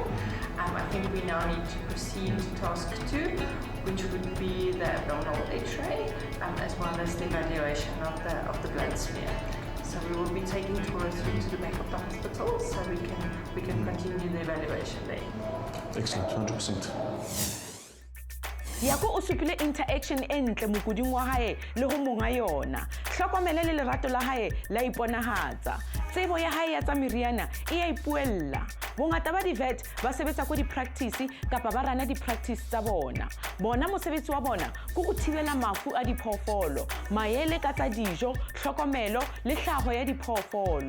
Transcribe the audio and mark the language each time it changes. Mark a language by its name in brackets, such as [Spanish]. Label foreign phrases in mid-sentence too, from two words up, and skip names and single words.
[English] I think we now need to proceed to task 2, which would be the abdominal x-ray, as well as the evaluation of the blood smear. So we will be taking Tora through to the back of the hospital so we can continue the evaluation there. Excellent, 100%. [Southern Sotho] Jaco o supile interaction e ntle mokuding wa hae le ho monga yona. Hlokomele le lerato la hae la iponahatsa. Tsebo ya hae ya tsa meriana e a ipuella. Bongata ba di-vet ba sebetsa ko di-practice kapa ba rana di-practice tsa bona. Bona mosebetsi wa bona ke go thibela mafu a diphoofolo, maele ka tsa dijo, hlokomelo le hlaho ya diphoofolo.